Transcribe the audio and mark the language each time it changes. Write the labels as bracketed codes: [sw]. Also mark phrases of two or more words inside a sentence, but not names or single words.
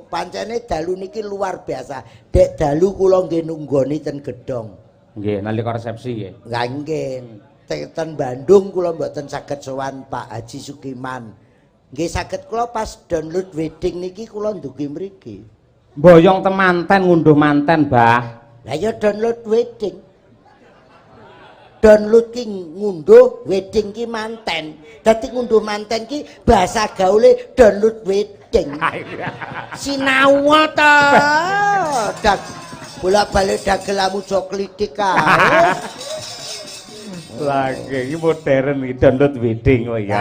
[jv] Pancene dalu niki luar biasa. Dek dalu kula nggih nunggoni ten Gedhong. Nggih, nalika resepsi nggih. Lah nggih. Ten Bandung kula mboten saged sowan Pak Haji Sukiman. Nggih saged kula pas [en] download wedding [jv] niki kula ndugi mriki. Mboyong temanten ngunduh manten, Mbah. Lah ya [en] download wedding. [jv] Download ki ngunduh, wedding ki manten. Dadi ngunduh manten ki bahasa gaule [en] download wedding. [jv] Sinau ta. Dak bolak-balik dagelamu jo klitik kae. Lah iki modern iki [en] download wedding [jv] kok ya.